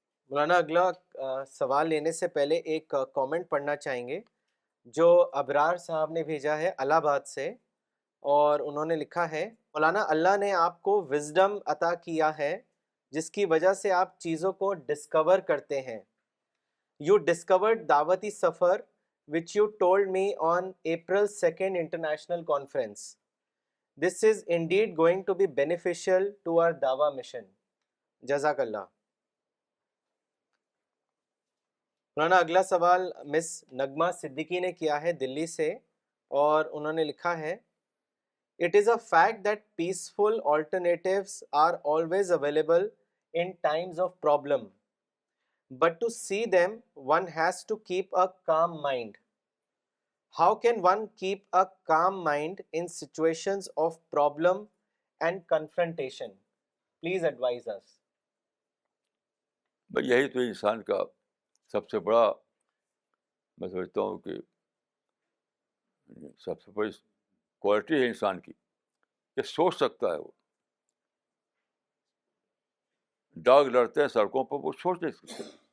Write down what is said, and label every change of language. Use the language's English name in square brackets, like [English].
[Urdu] مولانا اگلا سوال لینے سے پہلے ایک کامنٹ پڑھنا چاہیں گے جو ابرار صاحب نے بھیجا ہے الہ آباد سے, اور انہوں نے لکھا ہے, مولانا اللہ نے آپ کو وزڈم عطا کیا ہے جس کی وجہ سے آپ چیزوں کو ڈسکور کرتے ہیں. [English] you discovered [Urdu] دعوتی سفر [English] which you told me on April 2nd International Conference. This is indeed going to be beneficial to our Dawa mission. [Urdu] جزاک اللہ. مولانا اگلا سوال مس نغمہ صدیقی نے کیا ہے دلی سے, اور انہوں نے لکھا ہے, [English] It is a fact that peaceful alternatives are always available in times of problem. But to see them, one has to keep a calm mind. How can one keep a calm mind in situations of problem and confrontation? Please advise us. [Urdu] بھئی یہی تو انسان کا سب سے بڑا, میں سمجھتا ہوں کہ سب سے بڑی کوالٹی ہے انسان کی, کہ سوچ سکتا ہے. وہ ڈاگ لڑتے ہیں سڑکوں پر, وہ سوچ نہیں سکتے.